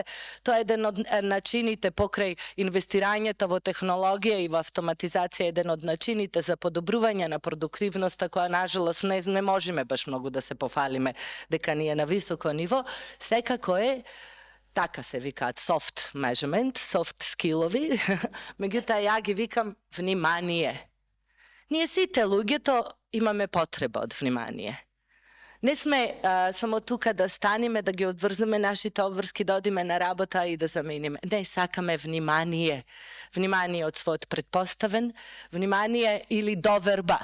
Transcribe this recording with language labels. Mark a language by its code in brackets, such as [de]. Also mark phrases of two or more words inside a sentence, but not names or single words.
[mk] Тоа е еден од начините покрај инвестирањето во технологија и во автоматизација, еден од начините за подобрување на продуктивноста која нажалост не можеме баш многу да се пофалиме дека ни е на високо ниво, секако е така се викаат [en] soft measurement, soft skillovi, [mk] меѓутоа ја ги викам внимание. Ние сите луѓето имаме потреба од внимание. Не сме само тука да станеме, да ги одврземе нашите обврски, да одиме на работа и да замениме. Не, сакаме внимание. Внимание од својот предпоставен, внимание или доверба.